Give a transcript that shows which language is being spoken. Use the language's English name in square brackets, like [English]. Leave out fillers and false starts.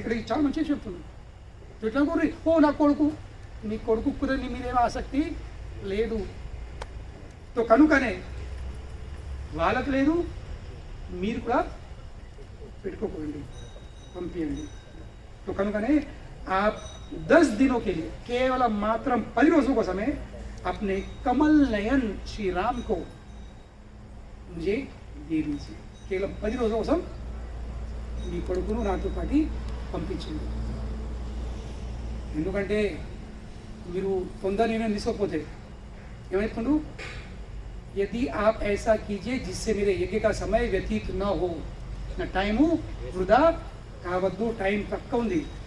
[Telugu] ఇక్కడ చాలా మంచిగా చెప్తున్నాను. ఎట్లా కోరి ఓ నా కొడుకు, నీ కొడుకు కూడా నీ మీదేమో ఆసక్తి లేదు. తో కనుకనే వాళ్ళకు లేదు, మీరు కూడా పెట్టుకోకండి, పంపించండి. తో కనుకనే ఆ [Hindi] 10 दिनों के लिए [Telugu] కేవలం మాత్రం 10 రోజుల కోసమే [Hindi] अपने कमल नयन श्री राम को मुझे दे दीजिए. [Telugu] కేవలం 10 రోజుల కోసం మీ కొడుకును నాతో పాటు పంపించండి. ఎందుకంటే మీరు తొందర నిర్ణయం తీసుకోకపోతే ఏమైతుండు, [Hindi] यदि आप ऐसा कीजिए जिससे मेरे यज्ञ का समय व्यतीत न हो, [Telugu] నా టైము వృధా కావద్దు, టైం తక్కువ ఉంది.